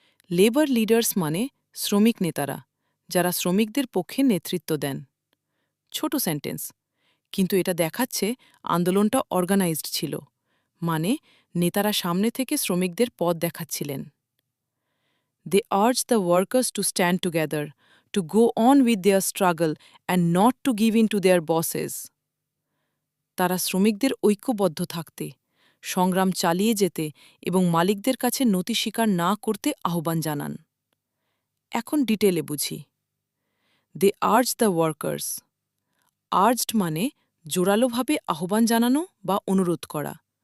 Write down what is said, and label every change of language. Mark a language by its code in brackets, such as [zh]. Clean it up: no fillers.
[en] labour leaders [bn] মানে শ্রমিক নেতারা, যারা শ্রমিকদের পক্ষে নেতৃত্ব দেন। ছোট সেন্টেন্স, কিন্তু এটা দেখাচ্ছে আন্দোলনটা অর্গানাইজড ছিল, মানে নেতারা সামনে থেকে শ্রমিকদের পথ দেখাচ্ছিলেন। [en] They urged the workers to stand together, to go on with their struggle and not to give in to their bosses. [bn] তারা শ্রমিকদের ঐক্যবদ্ধ থাকতে, সংগ্রাম চালিয়ে যেতে এবং মালিকদের কাছে নতি স্বীকার না করতে আহ্বান জানান। এখন ডিটেলে বুঝি। [en] They urged the workers. [bn] Urged মানে জোরালোভাবে আহ্বান জানানো বা অনুরোধ করা।